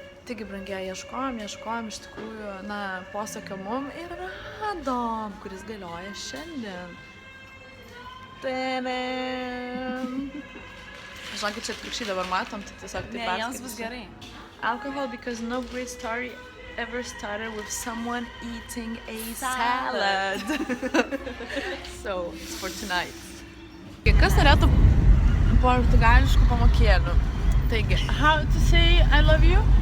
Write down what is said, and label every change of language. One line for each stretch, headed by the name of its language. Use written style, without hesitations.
Lithuanian: Taigi, brangiai, ieškojom iš tikrųjų, na, posakio mum ir radom, kuris galioja šiandien. Tadam! Žinokit, čia atvirkščiai dabar matom, tai tiesiog taip Ne, jiems bus gerai.
English: Alcohol because no great story ever started with someone eating a salad. So, it's for tonight.
Lithuanian: Kas norėtų portugališkų pamokėlių?
English: Taigi, how to say I love you?